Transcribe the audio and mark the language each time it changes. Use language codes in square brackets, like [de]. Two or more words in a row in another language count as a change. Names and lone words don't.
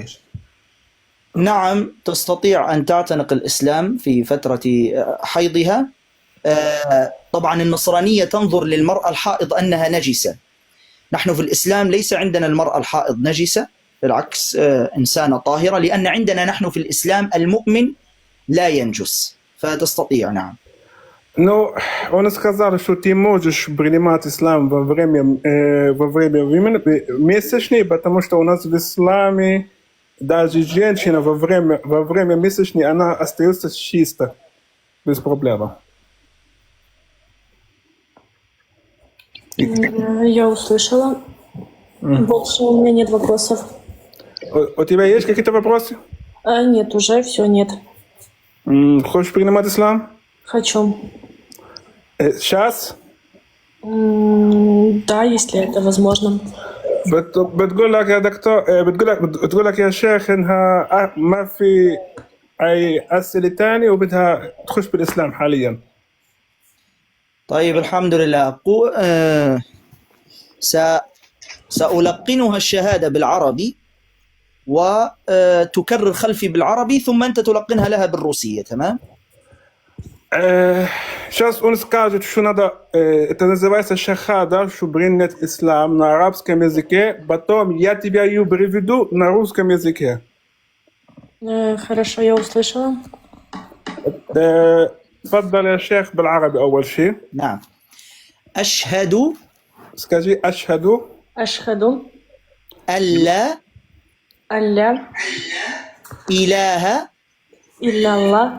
[ar] نعم تستطيع أن تعتنق الإسلام في فترة حيضها. طبعا النصرانية تنظر للمرأة الحائض أنها نجسة. نحن في الإسلام ليس عندنا المرأة الحائض نجسة، بالعكس إنسانة طاهرة، لأن عندنا نحن في الإسلام المؤمن لا ينجس، فتستطيع. نعم. [ru] Ну, он сказал, что ты можешь принимать ислам во время месячной, потому что у нас в исламе даже женщина во время месячной она остается чисто, без проблем. Я услышала. Больше у меня нет вопросов. У тебя есть какие-то вопросы? Нет, уже все, нет. Хочешь принимать ислам? Хочу. Сейчас? Да, если это возможно. [ar] بتقول لك يا دكتور، بتقول لك يا شيخ انها ما في اي اسئله ثانيه وبدها تخش بالاسلام حاليا. طيب الحمد لله. سألقنها الشهادة بالعربي وتكرر خلفي بالعربي، ثم أنت تلقنها لها بالروسية. تمام؟ [ru] Сейчас он скажет, что надо, это называется шахада, что принять ислам на арабском языке, потом я тебя ее переведу на русском языке. Хорошо, я услышала. [ar] تفضل يا شيخ بالعربي أول شيء. نعم. أشهد. [ru] скажи أشهد. [ar] أشهد ألا ألا إله إلا الله